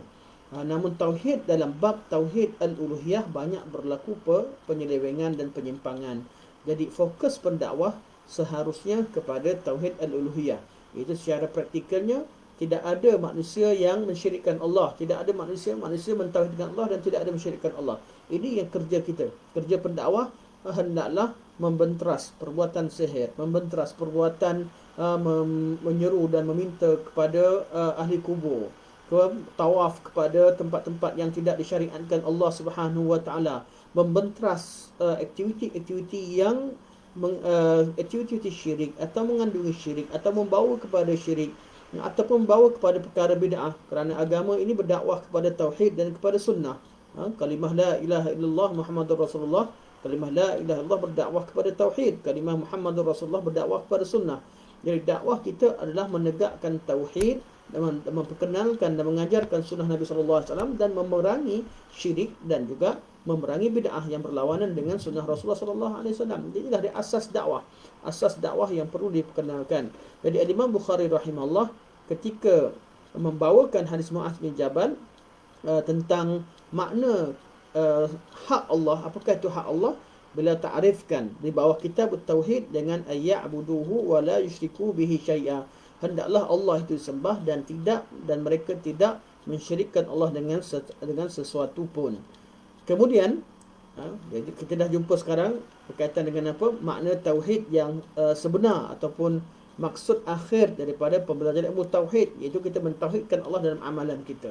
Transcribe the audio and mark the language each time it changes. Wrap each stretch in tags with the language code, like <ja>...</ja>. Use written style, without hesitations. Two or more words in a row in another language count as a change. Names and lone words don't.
<ms>Namun tauhid dalam bab</ms> <ar>توحيد الألوهية</ar> <ms>banyak berlaku penyelewengan dan penyimpangan. Jadi fokus pendakwah seharusnya kepada</ms> <ar>توحيد الألوهية.</ar> <ms>Itu secara praktikalnya tidak ada manusia yang mensyirikkan Allah, tidak ada manusia mentauhidkan Allah dan tidak ada mensyirikkan Allah. Ini yang kerja kita. Kerja pendakwah hendaklah membenteras perbuatan sihir, membenteras perbuatan menyeru dan meminta kepada ahli kubur, tawaf kepada tempat-tempat yang tidak disyariatkan Allah</ms> <ar>سبحانه وتعالى,</ar> <ms>membenteras aktiviti-aktiviti yang aktiviti syirik atau mengandungi syirik atau membawa kepada syirik ataupun membawa kepada perkara bid'ah. Kerana agama ini berdakwah kepada tauhid dan kepada sunnah. Kalimah</ms> <ar>لا إله إلا الله محمد رسول الله,</ar> <ms>kalimah</ms> <ar>لا إله إلا الله</ar> <ms>berdakwah kepada tauhid, kalimah</ms> <ar>محمد رسول الله</ar> <ms>berdakwah kepada sunnah. Jadi dakwah kita adalah menegakkan tauhid dan memperkenalkan dan mengajarkan sunnah Nabi</ms> <ar>صلى الله عليه وسلم</ar> <ms>dan memerangi syirik dan juga memerangi bid'ah yang berlawanan dengan sunnah Rasulullah</ms> <ar>صلى الله عليه وسلم.</ar> <ms>Inilah dia asas dakwah yang perlu diperkenalkan. Jadi Imam Bukhari rahimahullah ketika membawakan hadis Muaz bin Jabal tentang makna hak Allah, apakah itu hak Allah, beliau takrifkan di bawah kitab tauhid dengan</ms> <ar>أن يعبده ولا يشرك به شيئا,</ar> <ms>hendaklah Allah itu disembah dan mereka tidak mensyirikkan Allah dengan sesuatu pun. Kemudian jadi kita dah jumpa sekarang berkaitan dengan apa makna tauhid yang sebenar ataupun maksud akhir daripada pembelajaran ilmu tauhid, iaitu kita mentauhidkan Allah dalam amalan kita.</ms>